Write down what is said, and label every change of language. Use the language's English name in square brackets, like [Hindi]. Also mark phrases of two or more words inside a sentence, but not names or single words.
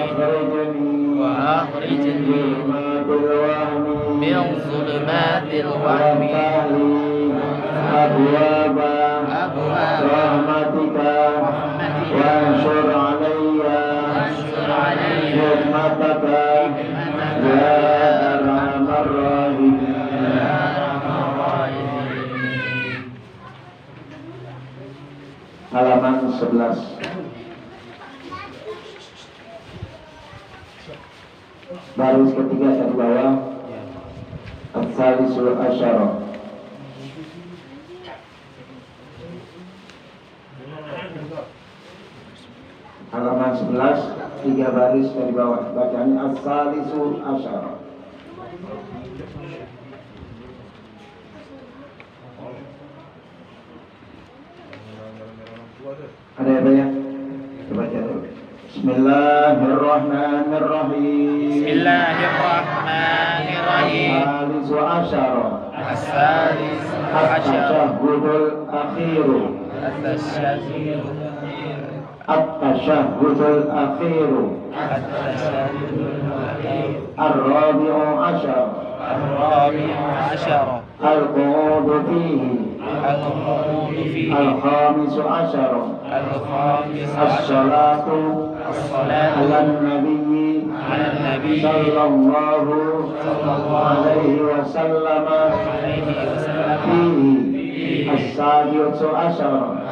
[Arabic] وأخرجني من ظلمات الوهم أبواب رحمتك وانشر علي رحمتك يا أرحم الراحمين. [Indonesian] Halaman 11. Baris ketiga dari bawah. [Arabic] الثالث عشر. [Indonesian] Halaman 11, 3 baris dari bawah. [Arabic] Bacaannya الثالث عشر. [Indonesian] Ada apa ya? Coba baca dulu. [Arabic] بسم الله الرحمن الرحيم. بسم الله الرحمن الرحيم. الثالث عشر. الثالث عشر. التشهد الأخير. التشهد الأخير. الرابع عشر. القعود فيه. الخامس عشر. الصلاة على النبي صلى الله عليه وسلم فيه السابع عشر.